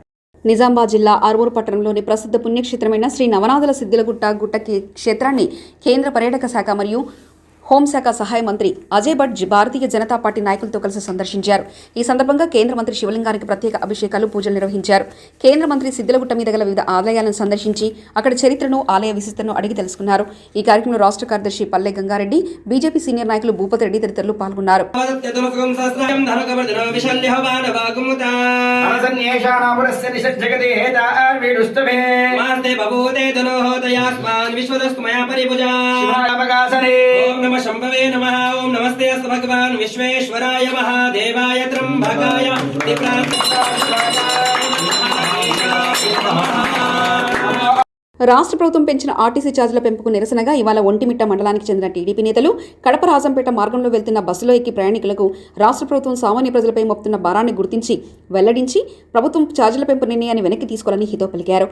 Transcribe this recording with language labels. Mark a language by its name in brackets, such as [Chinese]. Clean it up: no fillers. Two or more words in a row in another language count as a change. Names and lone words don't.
[Telugu] నిజామాబాద్ జిల్లా ఆర్మూరు పట్టణంలోని ప్రసిద్ధ పుణ్యక్షేత్రమైన శ్రీ నవనాథుల సిద్ధిలగుట్ట క్షేత్రాన్ని కేంద్ర పర్యాటక శాఖ మరియు హోంశాఖ సహాయ మంత్రి అజయ్ భట్ భారతీయ జనతా పార్టీ నాయకులతో కలిసి సందర్శించారు. ఈ సందర్భంగా కేంద్ర మంత్రి శివలింగానికి ప్రత్యేక అభిషేకాలు, పూజలు నిర్వహించారు. కేంద్ర మంత్రి సిద్ధిలగుట్ట మీద గల వివిధ ఆలయాలను సందర్శించి అక్కడ చరిత్రను, ఆలయ విశిష్టతను అడిగి తెలుసుకున్నారు. ఈ కార్యక్రమంలో రాష్ట్ర కార్యదర్శి పల్లె గంగారెడ్డి, బీజేపీ సీనియర్ నాయకులు భూపతి రెడ్డి తదితరులు పాల్గొన్నారు. [Sanskrit] शंभवे नमः। ओम नमस्ते अस्तु भगवान विश्वेश्वराय महादेवाय त्र्यंबकाय [Telugu] రాష్ట్ర ప్రభుత్వం పెంచిన ఆర్టీసీ ఛార్జీల పెంపుకు నిరసనగా ఇవాళ ఒంటిమిట్ట మండలానికి చెందిన టీడీపీ నేతలు కడప రాజంపేట మార్గంలో వెళ్తున్న బస్సులో ఎక్కి ప్రయాణికులకు రాష్ట్ర ప్రభుత్వం సామాన్య ప్రజలపై మోపుతున్న భారాన్ని గుర్తించి వెల్లడించి ప్రభుత్వం ఛార్జీల పెంపు నిర్ణయాన్ని వెనక్కి తీసుకోవాలని హితో పలికారు.